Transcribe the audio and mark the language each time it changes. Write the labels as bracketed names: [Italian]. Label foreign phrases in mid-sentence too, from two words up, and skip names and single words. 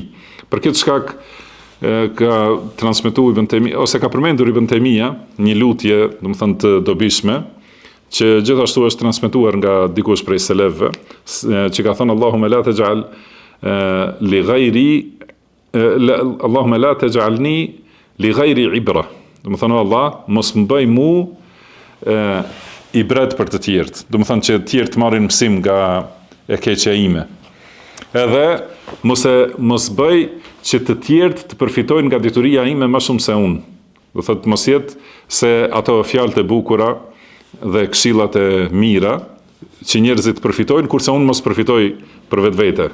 [Albanian] Për këtë shkak ka transmetuar Ibn Taymija, ose ka përmendur Ibn Taymija një lutje, domethënë të dobishme, që gjithashtu është transmetuar nga dikush prej selefëve, që ka thënë [Arabic] اللهم لا تجعل لغيري اللهم لا تجعلني لغيري عبرة. [Albanian] Domethënë Allah mos më bëj mu i bret për të tjerët. Do të thonë që të tjerët marrin mësim nga e keqja ime. Edhe mos bëj që të tjerët të përfitojnë nga dituria ime më shumë se unë. Do thotë mos jetë se ato fjalët e bukura dhe këshillat e mira që njerëzit përfitojnë kurse unë mos përfitoj për vetvete.